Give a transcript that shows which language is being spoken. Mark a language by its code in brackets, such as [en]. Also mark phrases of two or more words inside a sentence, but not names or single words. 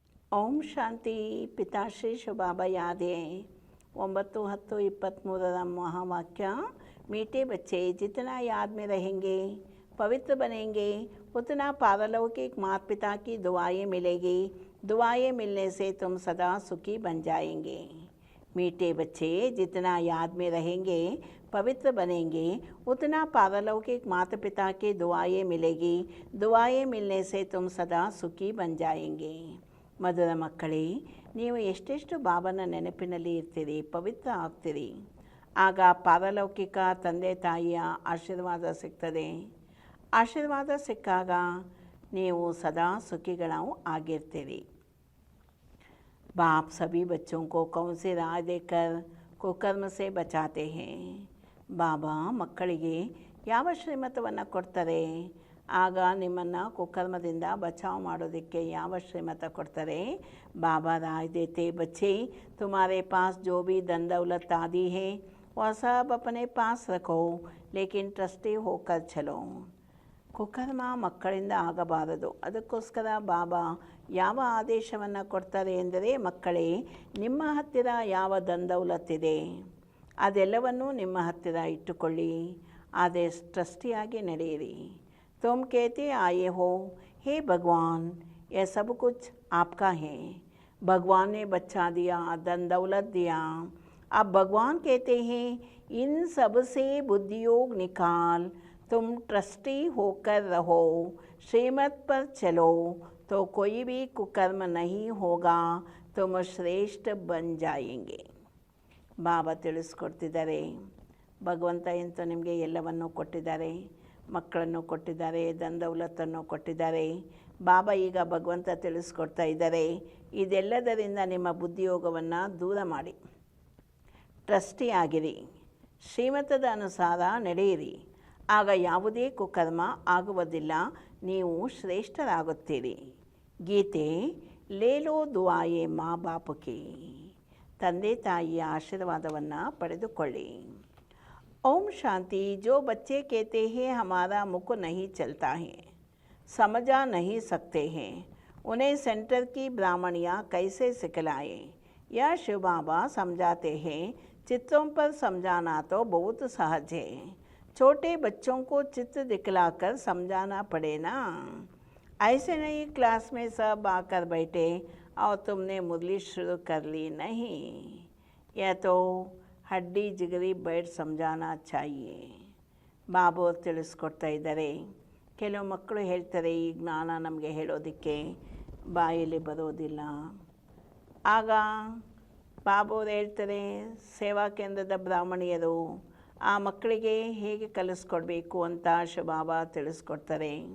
[kn] ಓಂ ಶಾಂತಿ ಪಿತಾಶ್ರೀ ಶುಭಾಬ ಯಾದೆ 9-10-23 महावाक्य। [hi] मीठे बच्चे जितना याद में रहेंगे पवित्र बनेंगे, उतना पारलौकिक माता पिता की दुआएं मिलेगी। दुआएं मिलने से तुम सदा सुखी बन जाएंगे। मीठे बच्चे जितना याद में रहेंगे पवित्र बनेंगे, उतना पारलौकिक माता पिता की दुआएं मिलेगी। दुआएं मिलने से तुम सदा सुखी बन जाएंगे। [kn] ಮಧುರ ಮಕ್ಕಳೇ, ನೀವು ಎಷ್ಟೆಷ್ಟು ಬಾಬನ ನೆನಪಿನಲ್ಲಿ ಇರ್ತೀರಿ, ಪವಿತ್ರ ಆಗ್ತೀರಿ, ಆಗ ಪಾರಲೌಕಿಕ ತಂದೆ ತಾಯಿಯ ಆಶೀರ್ವಾದ ಸಿಗ್ತದೆ. ಆಶೀರ್ವಾದ ಸಿಕ್ಕಾಗ ನೀವು ಸದಾ ಸುಖಿಗಳು ಆಗಿರ್ತೀರಿ। [hi] बाप सभी बच्चों को कौन से राह देकर कुकर्म से बचाते हैं। [kn] ಬಾಬಾ ಮಕ್ಕಳಿಗೆ ಯಾವ ಶ್ರೀಮತವನ್ನು ಕೊಡ್ತಾರೆ? ಆಗ ನಿಮ್ಮನ್ನು ಕುಕರ್ಮದಿಂದ ಬಚಾವ್ ಮಾಡೋದಕ್ಕೆ ಯಾವ ಶ್ರೀಮತ ಕೊಡ್ತಾರೆ? [hi] बाबा राय देते, बच्चे तुम्हारे पास जो भी धन दौलत आदि है वह सब अपने पास रखो, लेकिन ट्रस्टी होकर चलो। [kn] ಕುಕರ್ಮ ಮಕ್ಕಳಿಂದ ಆಗಬಾರದು, ಅದಕ್ಕೋಸ್ಕರ ಬಾಬಾ ಯಾವ ಆದೇಶವನ್ನು ಕೊಡ್ತಾರೆ ಎಂದರೆ, ಮಕ್ಕಳೇ ನಿಮ್ಮ ಹತ್ತಿರ ಯಾವ ಧನ ದೌಲತ್ತಿದೆ ಅದೆಲ್ಲವನ್ನೂ ನಿಮ್ಮ ಹತ್ತಿರ ಇಟ್ಟುಕೊಳ್ಳಿ, ಆದರೆ ಟ್ರಸ್ಟಿಯಾಗಿ ನಡೆಯಿರಿ। [hi] तुम कहते आए हो, हे भगवान यह सब कुछ आपका है। भगवान ने बच्चा दिया, धन दौलत दिया। अब भगवान कहते हैं इन सब से बुद्धियोग निकाल, तुम ट्रस्टी होकर रहो, श्रीमत पर चलो, तो कोई भी कुकर्म नहीं होगा, तुम श्रेष्ठ बन जाएंगे। [kn] ಬಾಬಾ ತಿಳಿಸ್ಕೊಡ್ತಿದ್ದಾರೆ, ಭಗವಂತ ಎಂತೂ ನಿಮಗೆ ಎಲ್ಲವನ್ನೂ ಕೊಟ್ಟಿದ್ದಾರೆ, ಮಕ್ಕಳನ್ನು ಕೊಟ್ಟಿದ್ದಾರೆ, ಧನ ದೌಲತ್ತನ್ನು ಕೊಟ್ಟಿದ್ದಾರೆ। ಬಾಬಾ ಈಗ ಭಗವಂತ ತಿಳಿಸ್ಕೊಡ್ತಾ ಇದ್ದಾರೆ, ಇದೆಲ್ಲದರಿಂದ ನಿಮ್ಮ ಬುದ್ಧಿಯೋಗವನ್ನು ದೂರ ಮಾಡಿ, ಟ್ರಸ್ಟಿ ಆಗಿರಿ, ಶ್ರೀಮತದ ಅನುಸಾರ ನಡೆಯಿರಿ, ಆಗ ಯಾವುದೇ ಕುಕರ್ಮ ಆಗುವುದಿಲ್ಲ, ನೀವು ಶ್ರೇಷ್ಠರಾಗುತ್ತೀರಿ। ಗೀತೆ [hi] लेलो दुआए मा बापुकी, [kn] ತಂದೆ ತಾಯಿಯ ಆಶೀರ್ವಾದವನ್ನು ಪಡೆದುಕೊಳ್ಳಿ। [hi] ओम शांति। जो बच्चे कहते हैं हमारा मुख नहीं चलता है, समझा नहीं सकते हैं, उन्हें सेंटर की ब्राह्मणियाँ कैसे सिखलाएं? यह शिव बाबा समझाते हैं, चित्रों पर समझाना तो बहुत सहज है, छोटे बच्चों को चित्र दिखलाकर समझाना पड़े ना। ऐसे नहीं क्लास में सब आकर बैठे और तुमने मुरली शुरू कर ली, नहीं, यह तो हड्डी जिगरी बेड समझाना चाहिए। [kn] ಬಾಬು ತಿಳಿಸ್ಕೊಡ್ತಾ ಇದ್ದಾರೆ, ಕೆಲವು ಮಕ್ಕಳು ಹೇಳ್ತಾರೆ ಈ ಜ್ಞಾನ ನಮಗೆ ಹೇಳೋದಕ್ಕೆ ಬಾಯಲ್ಲಿ ಬರೋದಿಲ್ಲ। ಆಗ ಬಾಬು ಅವ್ರು ಹೇಳ್ತಾರೆ, ಸೇವಾ ಕೇಂದ್ರದ ಬ್ರಾಹ್ಮಣಿಯರು ಆ ಮಕ್ಕಳಿಗೆ ಹೇಗೆ ಕಲಿಸ್ಕೊಡ್ಬೇಕು ಅಂತ ಶಿವಬಾಬಾ ತಿಳಿಸ್ಕೊಡ್ತಾರೆ।